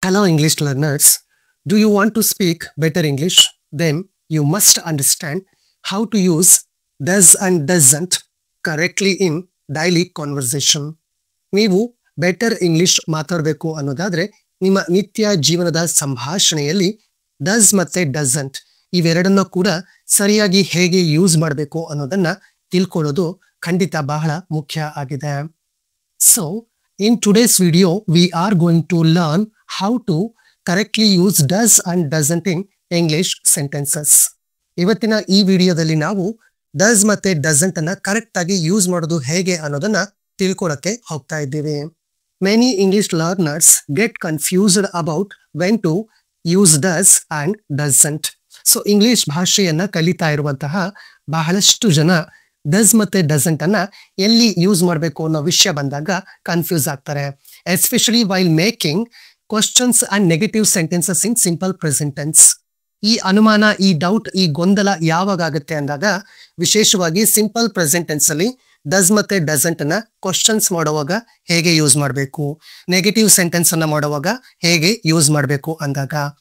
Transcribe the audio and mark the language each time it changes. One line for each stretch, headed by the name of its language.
English: Hello, English learners. Do you want to speak better English? Then you must understand how to use does and doesn't correctly in daily conversation.
Kannada: ನೀವು better English ಮಾತಾಡಬೇಕು ಅನ್ನೋದಾದ್ರೆ ನಿಮ್ಮ ನಿತ್ಯ ಜೀವನದ ಸಂಭಾಷಣೆಯಲ್ಲಿ does ಮತ್ತೆ doesn't ಇವೆರಡನ್ನ ಕೂಡ ಸರಿಯಾಗಿ ಹೇಗೆ ಯೂಸ್ ಮಾಡಬೇಕು ಅನ್ನೋದನ್ನ ತಿಳ್ಕೊಳ್ಳೋದು ಖಂಡಿತ ಬಹಳ ಮುಖ್ಯ ಆಗಿದೆ.
English: So, in today's video, we are going to learn how to correctly use does and doesn't in English sentences.
Kannada: ಇವತ್ತಿನ ಈ ವಿಡಿಯೋದಲ್ಲಿ ನಾವು does ಮತ್ತೆ doesn't ಅನ್ನ ಕರೆಕ್ಟ್ ಆಗಿ ಯೂಸ್ ಮಾಡೋದು ಹೇಗೆ ಅನ್ನೋದನ್ನ ತಿಳ್ಕೊಳ್ಳಕ್ಕೆ ಹೋಗ್ತಾ ಇದ್ದೀವಿ.
English: Many English learners get confused about when to use does and doesn't.
Kannada: So, English ಭಾಷೆಯನ್ನ ಕಲಿತಾ ಇರುವಂತಹ ಬಹಳಷ್ಟು ಜನ ಡಸ್ ಮತ್ತೆ ಡಸಂಟ್ ಅನ್ನ ಎಲ್ಲಿ ಯೂಸ್ ಮಾಡಬೇಕು ಅನ್ನೋ ವಿಷಯ ಬಂದಾಗ ಕನ್ಫ್ಯೂಸ್ ಆಗ್ತಾರೆ.
English: Especially while making questions and negative sentences in simple present tense.
Kannada: ಈ ಅನುಮಾನ, ಈ ಡೌಟ್, ಈ ಗೊಂದಲ ಯಾವಾಗ ಆಗುತ್ತೆ ಅಂದಾಗ ವಿಶೇಷವಾಗಿ ಸಿಂಪಲ್ ಪ್ರೆಸೆಂಟ್ ಟೆನ್ಸ್ ಅಲ್ಲಿ ಡಸ್ ಮತ್ತೆ ಡಸಂಟ್ ಅನ್ನ ಕ್ವಶನ್ಸ್ ಮಾಡುವಾಗ ಹೇಗೆ ಯೂಸ್ ಮಾಡಬೇಕು, ನೆಗೆಟಿವ್ ಸೆಂಟೆನ್ಸ್ ಅನ್ನ ಮಾಡುವಾಗ ಹೇಗೆ ಯೂಸ್ ಮಾಡಬೇಕು ಅಂದಾಗ.